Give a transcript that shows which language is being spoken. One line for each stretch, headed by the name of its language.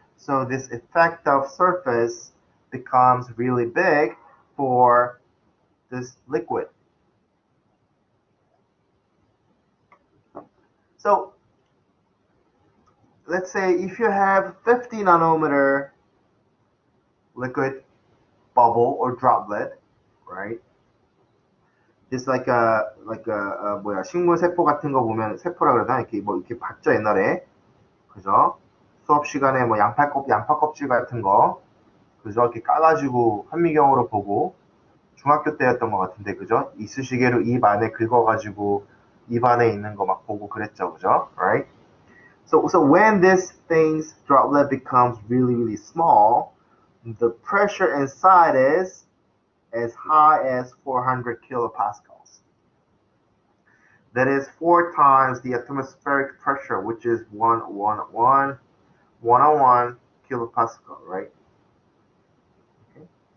English: So this effect of surface becomes really big for this liquid. So let's say if you have 50 nanometer liquid bubble or droplet, right? Just like a
Korean: 뭐야 식물 세포 같은 거 보면 세포라 그러나 이렇게 뭐 이렇게 봤죠 옛날에 그죠? 수업 시간에 뭐 양파 껍질 같은 거 그죠? 이렇게 까가지고 현미경으로 보고 중학교 때였던 것 같은데 그죠? 이쑤시개로 입 안에 긁어가지고 입 안에 있는 거 막 보고 그랬죠 그죠?
English: Right? So when this thing's droplet becomes really really small, the pressure inside is as high as 400 kilopascals. That is 4 times the atmospheric pressure, which is 101 kilopascal, right? Okay.